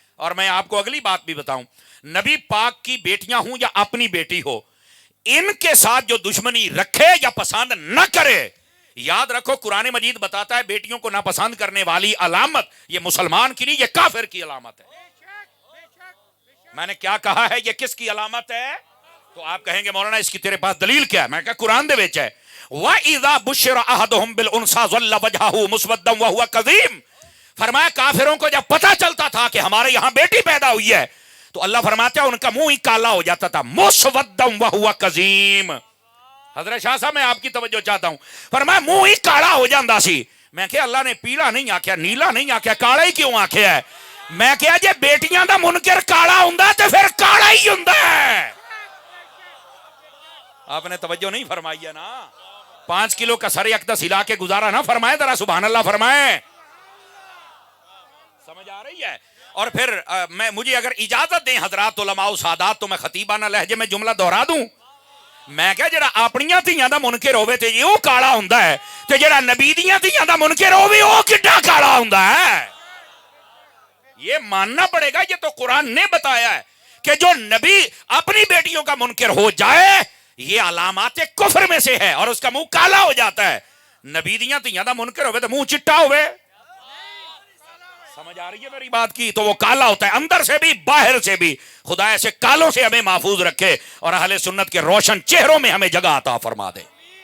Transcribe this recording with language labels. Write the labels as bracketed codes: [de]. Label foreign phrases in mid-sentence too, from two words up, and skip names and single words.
[ur] اور میں آپ کو اگلی بات بھی بتاؤں، نبی پاک کی بیٹیاں ہوں یا اپنی بیٹی ہو، ان کے ساتھ جو دشمنی رکھے یا پسند نہ کرے، یاد رکھو قرآن مجید بتاتا ہے بیٹیوں کو ناپسند کرنے والی علامت یہ مسلمان کی نہیں، یہ کافر کی علامت ہے. میں نے کیا کہا ہے؟ یہ کس کی علامت ہے؟ تو آپ کہیں گے مولانا اس کی تیرے پاس دلیل کیا ہے؟ [pa] میں کہا قرآن دے وچ ہے، [ar] وَإِذَا بُشِّرَ أَحَدُهُمْ بِالْأُنْثَىٰ ظَلَّ وَجْهُهُ مُسْوَدًّا وَهُوَ كَظِيمٌ. [ur] فرمایا کافروں کو جب پتہ چلتا تھا کہ ہمارے یہاں بیٹی پیدا ہوئی ہے تو اللہ فرماتا ہے ان کا منہ ہی کالا ہو جاتا تھا، [ar] مُسْوَدًّا وَهُوَ كَظِيمٌ. [ur] حضرت شاہ صاحب میں آپ کی توجہ چاہتا ہوں، فرمایا [pa] منہ ہی کالا ہو جاندہ سی. میں کہ اللہ نے پیلا نہیں آکھیا، نیلا نہیں آکھیا، کالا ہی کیوں آکھیا ہے؟ میں کہا جے بیٹیاں دا منکر کالا ہوندا تے پھر کالا ہی ہوندا ہے. [ur] آپ نے توجہ نہیں فرمائی ہے نا. 5 کلو کا سر اقدس ہلا کے گزارا نہ فرمائے، ذرا سبحان اللہ فرمائے. سمجھ آ رہی ہے؟ اور پھر مجھے اگر اجازت دیں حضرات علماء و سادات تو میں خطیبانہ لہجے میں جملہ دہرا دوں. [pa] میں کہا جڑا اپنیاں دھیاں دا منکر ہوے تے یہ کالا ہوندا ہے، تے جڑا نبی دیاں دھیاں دا منکر ہوے او کڈا کالا ہوندا ہے؟ [ur] یہ ماننا پڑے گا. یہ تو قرآن نے بتایا ہے کہ جو نبی اپنی بیٹیوں کا منکر ہو جائے یہ علامات کفر میں سے ہے اور اس کا منہ کالا ہو جاتا ہے. [pa] نبی دیاں دھیاں دا منکر ہوئے تو منہ چٹا ہوئے. [ur] سمجھ آ رہی ہے میری بات کی؟ تو وہ کالا ہوتا ہے اندر سے بھی باہر سے بھی. خدا ایسے کالوں سے ہمیں محفوظ رکھے اور اہل سنت کے روشن چہروں میں ہمیں جگہ عطا فرما دے.